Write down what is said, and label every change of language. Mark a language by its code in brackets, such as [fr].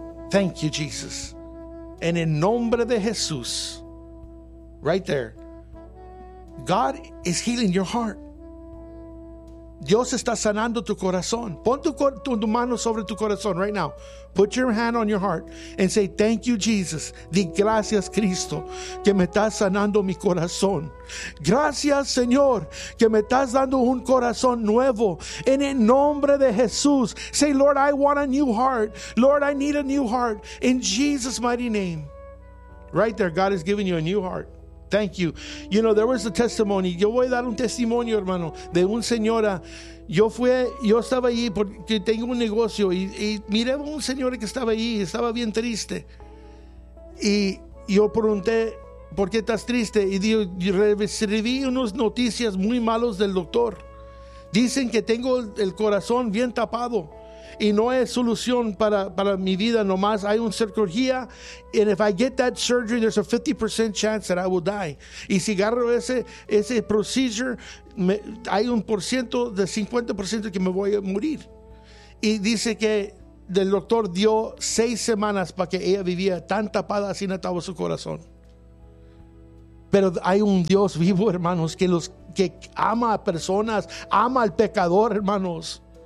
[en] Thank you, Jesus. And in [es] nombre de Jesus, [en] right there, God is healing your heart. [es] Dios está sanando tu corazón. Pon tu mano sobre tu corazón [en] right now. Put your hand on your heart and say, thank you, Jesus. [es] Di gracias, Cristo, que me estás sanando mi corazón. Gracias, Señor, que me estás dando un corazón nuevo. En el nombre de Jesús, [en] say, Lord, I want a new heart. Lord, I need a new heart. In Jesus' mighty name. Right there, God is giving you a new heart. Thank you. You know, there was a testimony. [es] Yo voy a dar un testimonio, hermano, de un señora. Yo estaba allí porque tengo un negocio y miré a un señor que estaba allí. Estaba bien triste. Y yo pregunté, ¿por qué estás triste? Y dijo, recibí unas noticias muy malas del doctor. Dicen que tengo el corazón bien tapado. Y no hay solución para mi vida nomás. Hay una cirugía. [en] And if I get that surgery, there's a 50% chance that I will die. [es] Y si agarro ese procedure, hay un porciento de 50% que me voy a morir. Y dice que el doctor dio 6 semanas para que ella vivía tan tapada, así no estaba su corazón. Pero hay un Dios vivo, hermanos, que ama a personas, ama al pecador, hermanos.